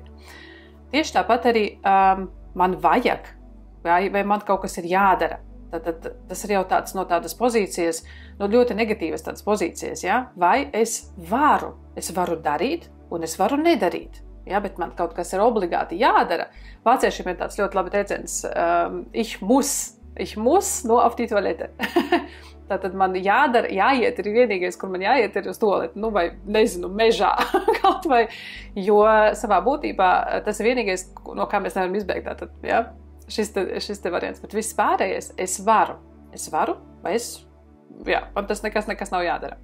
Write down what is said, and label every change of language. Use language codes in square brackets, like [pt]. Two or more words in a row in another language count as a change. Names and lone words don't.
[lv] Tieši tāpat arī man vajag, vai man kaut kas ir jādara. Tad tas ir jau tāds no tādas pozīcijas, no ļoti negatīvas tādas pozīcijas. Ja? Vai es varu darīt un es varu nedarīt. Ja? Bet man kaut kas ir obligāti jādara. Vāciešiem ir tāds ļoti labi teiciens, [de] ich muss nur auf die Toilette. [lv] Tātad man jāiet ir vienīgais, kur man jāiet ir uz tualeti, vai nezinu, mežā kaut vai, jo savā būtībā tas ir vienīgais, no kā mēs nevaram izbēgt. Tātad, ja? Šis te variants, bet viss pārējais, es varu, vai man tas nekas nav jādara.